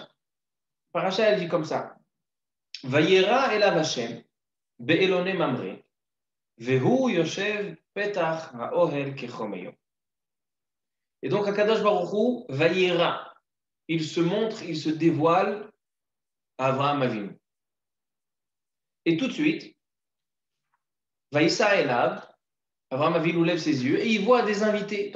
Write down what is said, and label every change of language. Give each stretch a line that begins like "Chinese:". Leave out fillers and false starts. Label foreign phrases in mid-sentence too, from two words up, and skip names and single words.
French: La paracha, elle dit comme ça.
Hebrew: וירא אליו השם באלני ממרא והוא ישב פתח האהל כחם היום.
French: Et donc,
Hebrew: הקדוש ברוך הוא, וירא,
French: il se montre, il se dévoile à Avraham Avinu. Et tout de suite,
Hebrew: וישא אליו,
French: Avraham Avinu lève ses yeux et il voit des invités.